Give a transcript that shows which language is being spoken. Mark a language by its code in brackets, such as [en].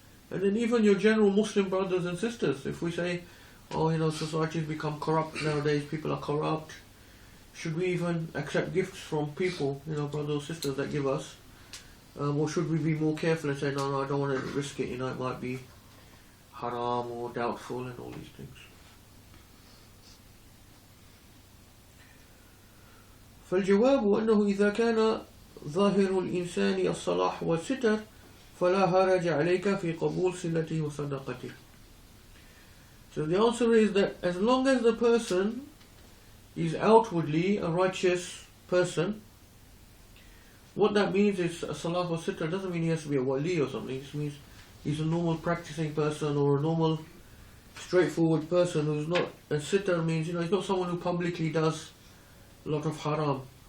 [en] And then even your general Muslim brothers and sisters, if we say, society's become corrupt nowadays, people are corrupt, should we even accept gifts from people, brothers or sisters that give us, or should we be more careful and say, no, I don't want to risk it, it might be haram or doubtful and all these things. [ar] فالجواب أنه إذا كان ظاهر الإنسان الصلاح والستر فلا هرج عليك في قبول صلته وصدقته. [en] So the answer is that as long as the person is outwardly a righteous person, what that means is a salah wa sitr doesn't mean he has to be a wali or something. It means he's a normal practicing person or a normal straightforward person who's not, and sitr means, he's not someone who publicly does a lot of haram.